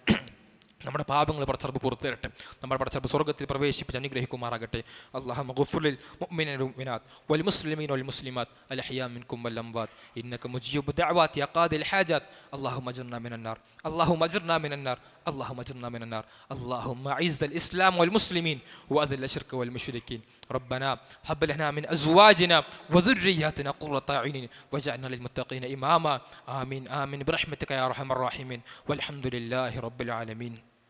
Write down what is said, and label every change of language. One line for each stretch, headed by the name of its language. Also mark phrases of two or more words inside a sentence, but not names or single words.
Malayalam: നമ്മുടെ പാപങ്ങൾ പടച്ചറബ് പുറത്തു തരട്ടെ. നമ്മുടെ പടച്ചറബ് സ്വർഗ്ഗത്തിൽ പ്രവേശിപ്പിച്ച് അനുഗ്രഹിക്കുമാറാകട്ടെ.
Arabic: اللهم اغفر المؤمنين والمؤمنات والمسلمين والمسلمات الأحياء منكم والأموات إنك مجيب الدعوات يا قاضي الحاجات اللهم أجرنا من النار اللهم أجرنا من النار اللهم اجرنا من النار اللهم اعز الاسلام والمسلمين واذل الشرك والمشركين ربنا هب لنا من ازواجنا وذرياتنا قرة اعين واجعلنا للمتقين اماما آمين آمين برحمتك يا ارحم الراحمين والحمد لله رب العالمين.